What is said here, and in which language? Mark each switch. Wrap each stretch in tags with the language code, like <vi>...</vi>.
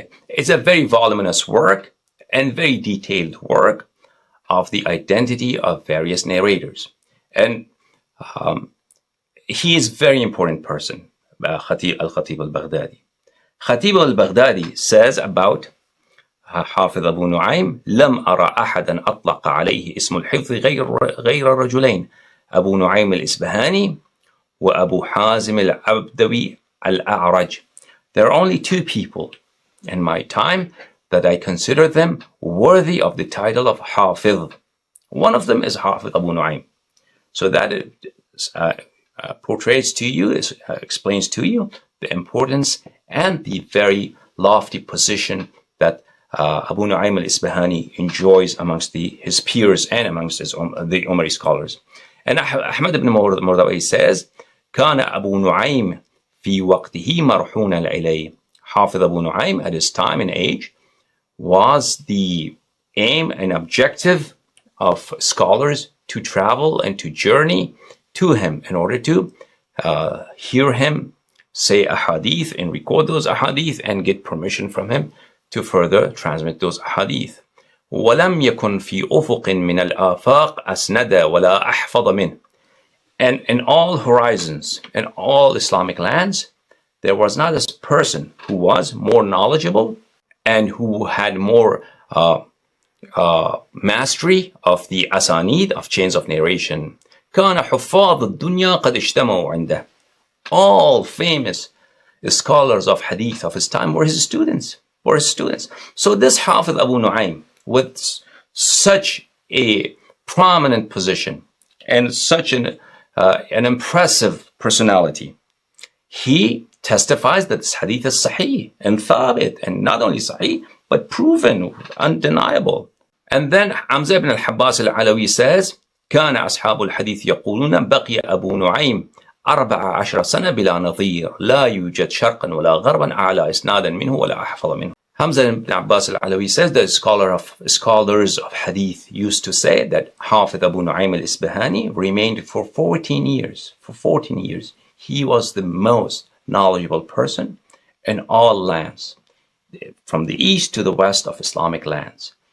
<en>It's a very voluminous work and very detailed work of the identity of various narrators. And he is a very important person, Al-Khatib al-Baghdadi. Khatib al-Baghdadi says about</en> <ar>حافظ أبو نعيم لم أرى أحدا أطلق عليه اسم الحفظ غير رجلين أبو نعيم الإسبهاني وأبو حازم العبدوي الأعرج.</ar> <en>There are only two people in my time that I consider them worthy of the title of Hafiz. One of them is Hafiz Abu Nu'aym. So that portrays to you, explains to you the importance and the very lofty position that Abu Nu'aym al-Isbahani enjoys amongst his peers and amongst the Umari scholars. And Ahmad ibn Murdawi says,</en> <ar>كان أبو نعيم في وقته مرحونا العلي.</ar> <en>Hafiz Abu Nu'aym at his time and age was the aim and objective of scholars to travel and to journey to him in order to hear him say ahadith and record those ahadith and get permission from him to further transmit those ahadith.</en> <ar>ولم يكن في أفق من الآفاق أسند ولا أحفظ منه.</ar> <en>And in all horizons, in all Islamic lands, there was not a person who was more knowledgeable and who had more mastery of the asanid, of chains of narration.</en> <ar>كان حفاظ الدنيا قد اجتمعوا عنده.</ar> <en>All famous scholars of hadith of his time were his students. So this Hafiz Abu Nu'aym, with such a prominent position and such an impressive personality, he testifies that this hadith is sahih and thabit, and not only sahih, but proven, undeniable. And then Hamza ibn al-Habbas al-Alawi says,</en> <ar>كان أصحاب الحديث يقولون بقي أبو نعيم 14 سنة بلا نظير لا يوجد شرقا ولا غربا أعلى إسنادا منه ولا أحفظ منه.</ar> <en>Hamza ibn Abbas al-Alawi says that scholars of hadith used to say that Hafiz Abu Nu'aym al-Isbahani remained for 14 years. For 14 years, he was the most knowledgeable person in all lands, from the east to the west of Islamic lands.</en>